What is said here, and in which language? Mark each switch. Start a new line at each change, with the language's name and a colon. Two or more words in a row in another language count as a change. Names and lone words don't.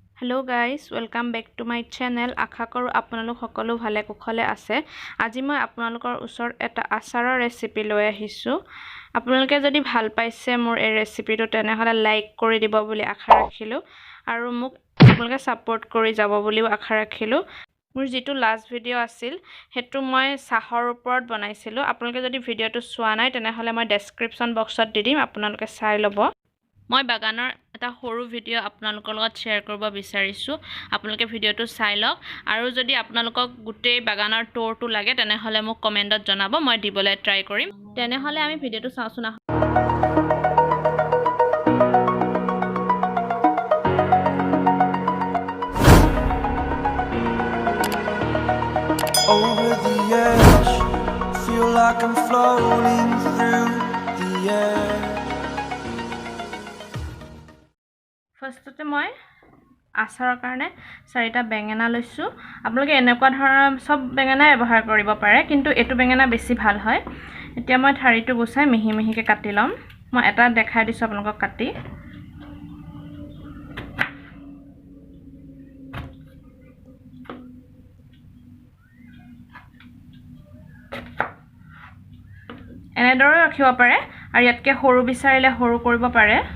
English: hello guys welcome back to my channel
Assamese: আশা কৰোঁ আপোনালোক সকলো ভালে কুশলে আছে আজি মই আপোনালোকৰ ওচৰত এটা আচাৰৰ ৰেচিপি লৈ আহিছো আপোনালোকে যদি ভাল পাইছে মোৰ এই ৰেচিপিটো তেনেহলে লাইক কৰি দিব বুলি আশা ৰাখিলো আৰু মোক আপোনালোকে সাপোৰ্ট কৰি যাব বুলিও আশা ৰাখিলো মোৰ যেটো
English: last video
Assamese: আছিল হেতু মই চাহৰ ওপৰত বনাইছিলো আপোনালোকে যদি ভিডিওটো চোৱা নাই তেনেহলে মই ডেসক্ৰিপচন বক্সত দি দিম আপোনালোকে চাই লব মই বাগানৰ এটা সৰু ভিডিও আপোনালোকৰ লগত শেয়াৰ কৰিব বিচাৰিছো আপোনালোকে ভিডিওটো চাই লওক আৰু যদি আপোনালোকক গুটেই বাগানৰ টুৰটো লাগে তেনেহলে মোক কমেন্টত জনাব মই দিবলৈ ট্ৰাই কৰিম তেনেহলে আমি ভিডিওটো চাওঁচোন
English: Over the edge, feel like I'm floating through the air.
Assamese: ফাৰ্ষ্টতে মই আচাৰৰ কাৰণে চাৰিটা বেঙেনা লৈছো আপোনালোকে এনেকুৱা ধৰণৰ সব বেঙেনা ব্যৱহাৰ কৰিব পাৰে কিন্তু এটো বেঙেনা বেছি ভাল হয় এতিয়া মই ঠাৰিটো গুছাই মিহি মিহিকে কাটি লম মই এটা দেখাই দিছো আপোনালোকক কাটি এনেদৰে ৰাখিব পাৰে আৰু ইয়াতকে সৰু বিচাৰিলে সৰু কৰিব পাৰে